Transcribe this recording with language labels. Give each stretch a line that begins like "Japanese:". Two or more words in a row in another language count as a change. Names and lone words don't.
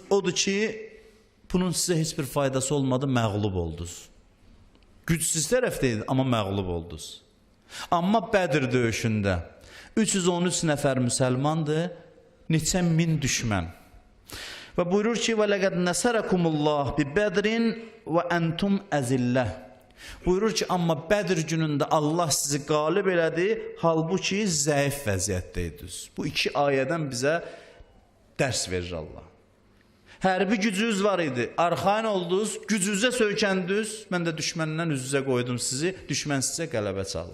Azerbaijani: Odur ki, bunun sizə heç bir faydası olmadı, məğlub oldunuz. Gücsüz tərəfdəydi, amma məğlub oldunuz. Amma Bədir döyüşündə 313 nəfər müsəlmandır, neçə min düşmən. Və buyurur ki,
Arabic: وَلَقَدْ نَسَرَكُمُ اللّٰهِ بِبَدْرٍ وَأَنْتُمْ أَزِلَّهِ.
Azerbaijani: Buyurur ki, amma Bədir günündə Allah sizi qalib elədi, halbuki zəif vəziyyətdəydiniz. Bu 2 ayədən bizə dərs verir Allah. Hərbi gücünüz var idi, arxayın oldunuz, gücünüzə söykəndiniz, mən də düşməndən üz-üzə qoydum sizi, düşmən sizə qələbə çaldı.